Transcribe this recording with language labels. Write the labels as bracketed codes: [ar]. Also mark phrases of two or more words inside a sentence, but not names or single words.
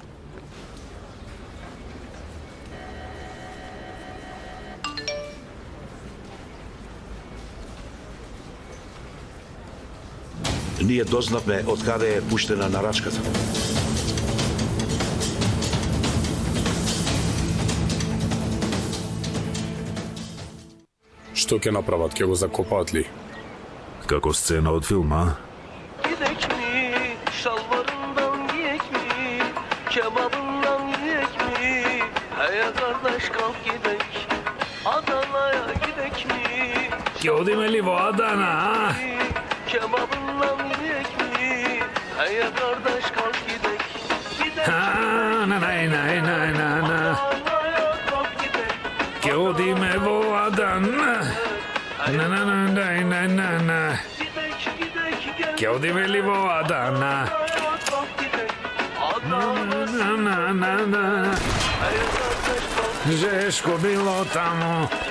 [mk] Ние дознавме од каде е пуштена нарачката. Што ќе направат? Ќе го закопаат ли? Како сцена од филма? [tr] Gidek mi? Şalvarından giyek mi? Kebabından yiyek mi? Hey kardeş kalk gidek. Adana'ya gidek mi? [mk] Ќе одиме ли во Адана, а? [tr] Kebabından yiyek mi? Hey kardeş kalk gidek. [mk] Ќе одиме во Адана. Ќе одиме ли во Адана? Жешко било таму.